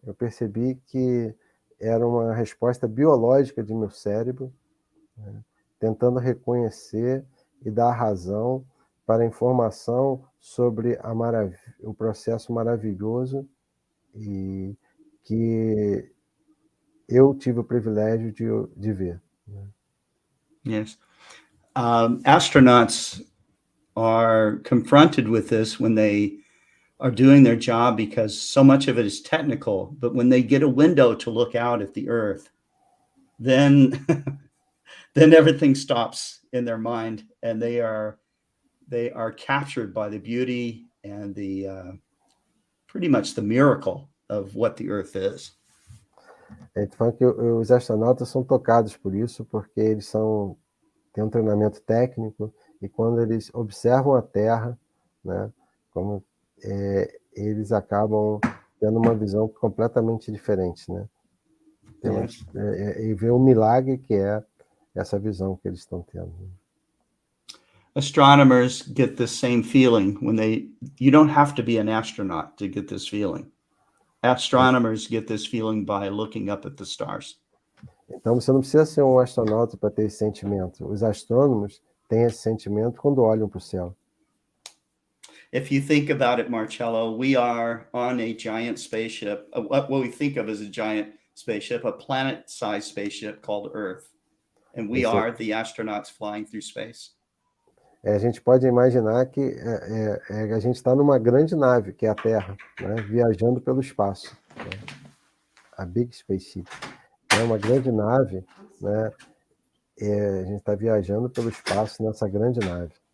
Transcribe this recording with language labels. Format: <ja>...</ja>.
<pt>Eu percebi que era uma resposta biológica de meu cérebro, né, tentando reconhecer e dar razão para a informação sobre o processo maravilhoso e que eu tive o privilégio de ver. Né?</pt> <en>Yes. Astronauts are confronted with this when they are doing their job because so much of it is technical, but when they get a window to look out at the Earth, then then everything stops in their mind, and they are captured by the beauty and the pretty much the miracle of what the Earth is.</en> <pt>A gente fala que os astronautas são tocados por isso, porque eles têm um treinamento técnico, e quando eles observam a Terra, né, como eles acabam tendo uma visão completamente diferente, né?</pt> <en>Yes.</en> <pt>E ver o milagre que é essa visão que eles estão tendo.</pt> <en>Astronomers get this same feeling when you don't have to be an astronaut to get this feeling. Astronomers get this feeling by looking up at the stars.</en> <pt>Então você não precisa ser um astronauta para ter esse sentimento. Os astrônomos têm esse sentimento quando olham para o céu.</pt> <en>If you think about it, Marcello, we are on a giant spaceship, what we think of as a giant spaceship, a planet-sized spaceship called Earth. And we are the astronauts flying through space.</en> <pt>A gente pode imaginar que a gente está numa grande nave, que é a Terra, né, viajando pelo espaço. Né?</pt> <en>A Big Spaceship.</en> <pt>É uma grande nave, né? A gente está viajando pelo espaço nessa grande nave.</pt>